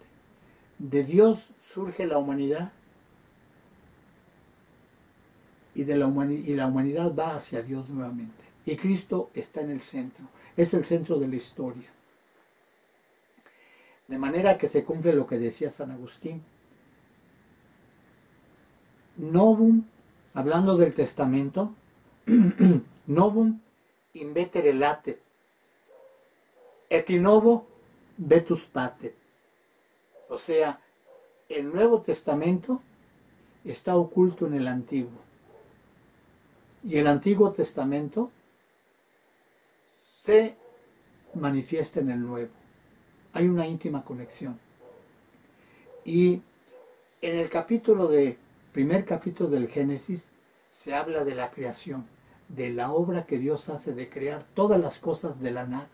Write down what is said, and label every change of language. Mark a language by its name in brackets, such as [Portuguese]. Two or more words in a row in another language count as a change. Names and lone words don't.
[Spanish] De Dios surge la humanidad y la humanidad va hacia Dios nuevamente. Y Cristo está en el centro. Es el centro de la historia. De manera que se cumple lo que decía San Agustín. Novum, hablando del testamento, [Latin] novum invetere latet, et in novo vetus patet. [Spanish] O sea, el Nuevo Testamento está oculto en el Antiguo. Y el Antiguo Testamento se manifiesta en el Nuevo. Hay una íntima conexión. Y en el primer capítulo del Génesis, se habla de la creación, de la obra que Dios hace de crear todas las cosas de la nada.